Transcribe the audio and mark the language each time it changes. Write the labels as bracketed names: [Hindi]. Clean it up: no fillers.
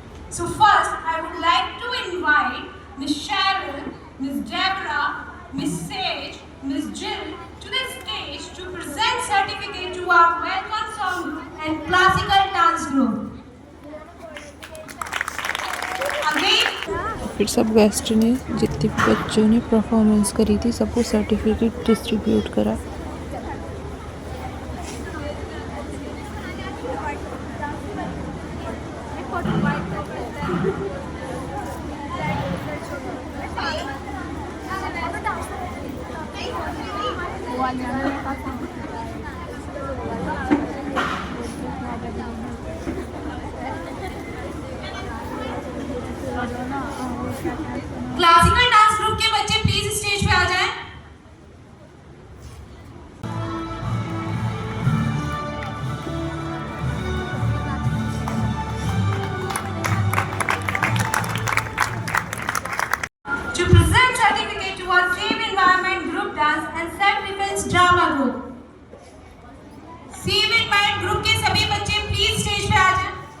[English] So first, I would like to invite Miss Cheryl, Miss Deborah, Miss Sage, Miss Jill to the stage to present certificate to our welcome song group and classical dance group. [Hindi] फिर सब guest ने, जितने भी बच्चों ने performance करी थी, सबको सर्टिफिकेट डिस्ट्रीब्यूट करा। क्लासिकल डांस ग्रुप के बच्चे प्लीज स्टेज पे आ जाएं। [English] To present certificate to our Save Environment Group Dance and Self Defense Drama Group. [Hindi] Save Environment group के सभी बच्चे प्लीज स्टेज पे आ जाएं।